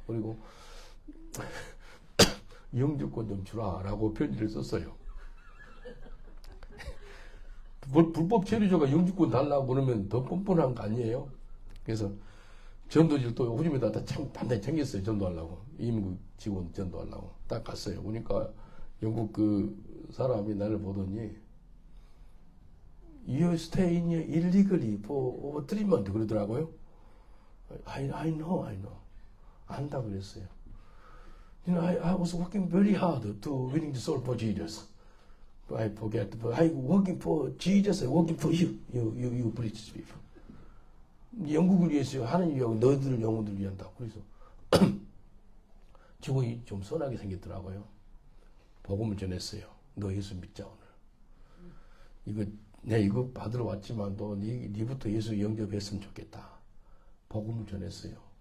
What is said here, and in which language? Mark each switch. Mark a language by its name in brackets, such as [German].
[Korean] 그리고 영주권 좀 주라라고 편지를 썼어요. 불법 체류자가 영주권 달라고 그러면 더 뻔뻔한 거 아니에요? 그래서 전도지를 또 호주에다 단단히 챙겼어요. 전도하려고. 임국 직원 전도하려고. 딱 갔어요. 보니까 영국 그 사람이 나를 보더니 [English] You stay in here illegally for over 3 months [Korean] 그러더라고요. [English] I know. [Korean] 안다 그랬어요. [English] You know, I was working very hard to winning the soul for Jesus. I forget, but I working for Jesus, I working for you. You British people. [Korean] 영국을 위해서 하나님 위하고 너희들 영혼들을 위한다. 그래서 직원이 좀 선하게 생겼더라고요. 복음을 전했어요. 너 예수 믿자 오늘. 내가 이거 받으러 왔지만 너 니부터 예수 영접했으면 좋겠다. 복음을 전했어요.